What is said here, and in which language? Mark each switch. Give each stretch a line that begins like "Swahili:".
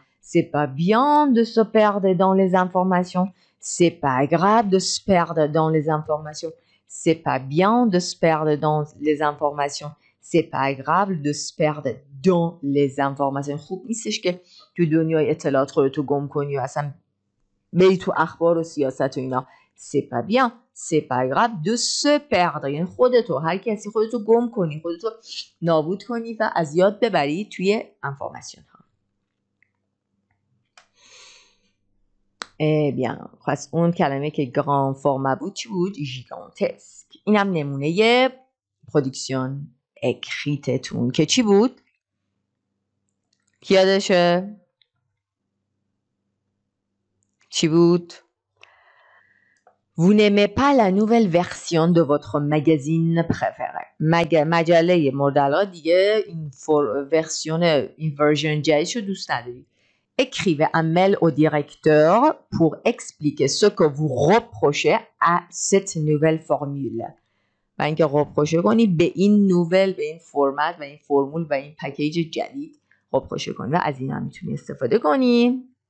French: C'est pas bien de se perdre dans les informations. C'est pas grave de se perdre dans les informations. C'est pas bien de se perdre dans les informations. C'est pas grave de se perdre dans les informations.
Persian: خوب نیستش که تو دنیای اطلاعات خودتو گم کنی و اصلا بری تو اخبار و سیاست و اینا.
French: C'est pas bien, c'est pas grave de se perdre.
Persian: یعنی خودتو، هر کسی خودتو گم کنی، خودتو نابود کنی و از یاد ببری توی انفورماسیون ها.
French: bien.
Persian: پس اون کلمه که گران فرما بود چی بود؟ ژیگانتسک. اینم نمونه پرودکسیون اکریتتون که چی بود؟ کی یادشه؟ چی بود؟
French: Vous n'aimez pas la nouvelle version de votre magazine préféré.
Persian: مجله مورد علاقه دیگه این version جدیدشو دوست ندارید.
French: Écrivez un mail au directeur pour expliquer ce que vous reprochez à cette nouvelle formule.
Persian: و اینکه reproche کنید به این نوول، به این فرمت و این فرمول و این پکیج جدید reproche کنید و از این هم میتونید استفاده کنید.